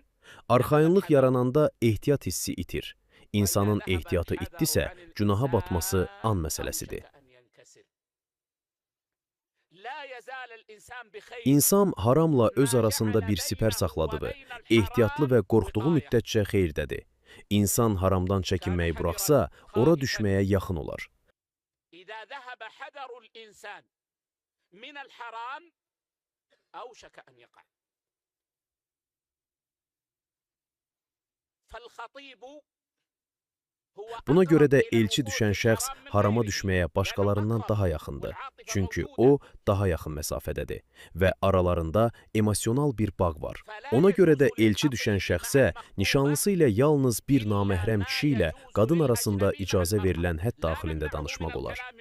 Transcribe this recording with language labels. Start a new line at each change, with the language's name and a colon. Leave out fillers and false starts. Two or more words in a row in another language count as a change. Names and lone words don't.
Azerbaijani: Arxayınlıq yarananda ehtiyat hissi itir. İnsanın ehtiyatı itdisə, günaha batması an məsələsidir. İnsan haramla öz arasında bir sipər saxladığı, ehtiyatlı və qorxduğu müddətcə xeyrdədir. İnsan haramdan çəkinməyi buraxsa, ora düşməyə yaxın olar.
Arabic: إذا ذهب حذر الإنسان من الحرام أوشك أن يقع فالخطيب
Azerbaijani: Buna görə də elçi düşən şəxs harama düşməyə başqalarından daha yaxındır. Çünki o, daha yaxın məsafədədir və aralarında emosional bir bağ var. Ona görə də elçi düşən şəxsə nişanlısı ilə yalnız bir naməhrəm kişi ilə qadın arasında icazə verilən hədd daxilində danışmaq olar.